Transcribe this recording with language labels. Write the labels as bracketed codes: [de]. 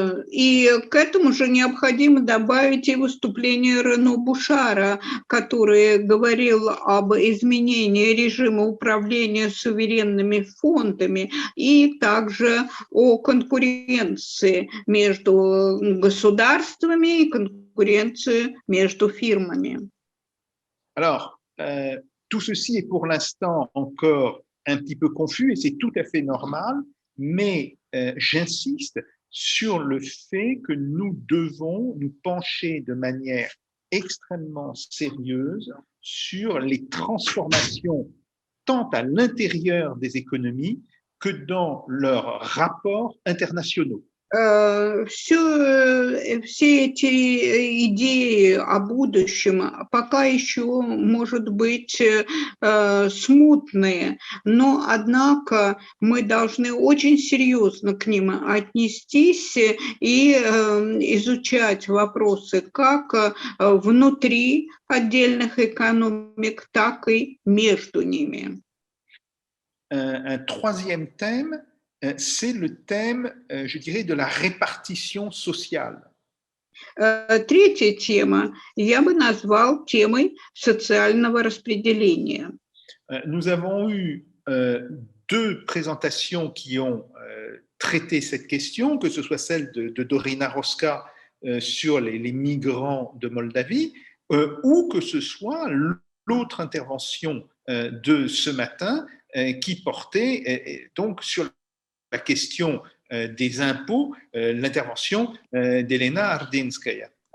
[ru] И к этому же необходимо добавить и выступление Рено Бушара, который говорил об изменении режима управления суверенными фондами и также о конкуренции между государствами и конкуренции между фирмами. [fr] Alors, tout ceci est pour l'instant encore un petit peu confus et c'est tout à fait normal, mais j'insiste sur le fait que nous devons nous pencher de manière extrêmement sérieuse sur les transformations tant à l'intérieur des économies que dans leurs rapports internationaux. [ru] Все эти идеи о будущем пока еще, может быть, смутные, но, однако, мы должны очень серьезно к ним отнестись и изучать вопросы как внутри отдельных экономик, так и между ними. [fr] Un troisième thème, c'est le thème, je dirais, de la répartition sociale. [ru] Третья тема я бы назвал темой социального распределения. [fr] Nous avons eu deux présentations qui ont traité cette question, que ce soit celle de Dorina Roska sur les migrants de Moldavie, ou que ce soit l'autre intervention de ce matin qui portait donc sur la question des impôts, l'intervention d'Elena Ardinskaya.